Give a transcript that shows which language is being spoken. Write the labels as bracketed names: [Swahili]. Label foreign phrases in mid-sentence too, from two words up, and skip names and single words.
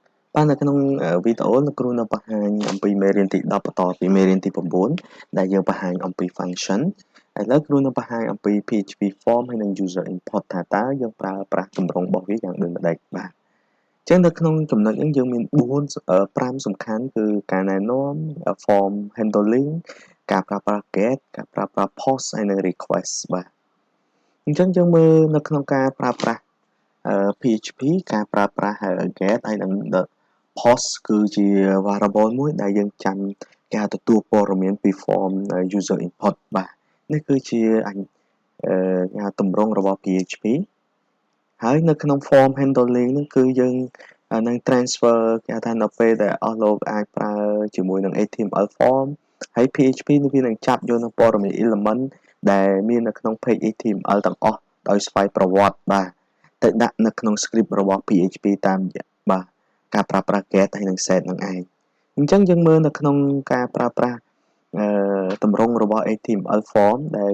[Khmer] បាននៅក្នុងវីដេអូលោកគ្រូនៅបង្ហាញអំពីមេរៀនទី10បន្តពីមេរៀនទី9ដែលយើងបង្ហាញអំពី function ឥឡូវគ្រូនឹងបង្ហាញអំពី [English] PHP form [Khmer] ហើយនិង [English] user input [Khmer] ថាតើយើងប្រើប្រាស់ទម្រង់របស់វាយ៉ាងដូចម្តេចបាទអញ្ចឹងនៅក្នុងចំណុចនេះយើងមាន5សំខាន់គឺការណែនាំ [English] form handling [Khmer] ការប្រើប្រាស់ get ការប្រើប្រាស់ post ហើយនិង request បាទអញ្ចឹងយើងមើលនៅក្នុងការប្រើប្រាស់ PHP ការប្រើប្រាស់ get ហើយនិង post គឺជា variable មួយដែលយើងចាំការទទួលព័ត៌មានពី [English] form user input [Khmer] បាទនេះគឺជាទម្រង់របស់ PHP ហើយនៅក្នុង [English] form handling [Khmer] ហ្នឹងគឺយើងនឹង transfer គេហៅថានៅពេលដែលអស់លោកអាចប្រើជាមួយនឹង [English] HTML form [Khmer] ហើយ PHP នឹងវានឹងចាប់យកនៅព័ត៌មាន element ដែលមាននៅក្នុង [English] page HTML [Khmer] ទាំងអស់ដោយស្វ័យប្រវត្តិបាទទៅដាក់នៅក្នុង script របស់ PHP តាមបាទការប្រើប្រាស់ get ហើយនិង set នឹងឯងអញ្ចឹងយើងមើលនៅក្នុងការប្រើប្រាស់ទម្រង់របស់ [English] HTML form [Khmer] ដែល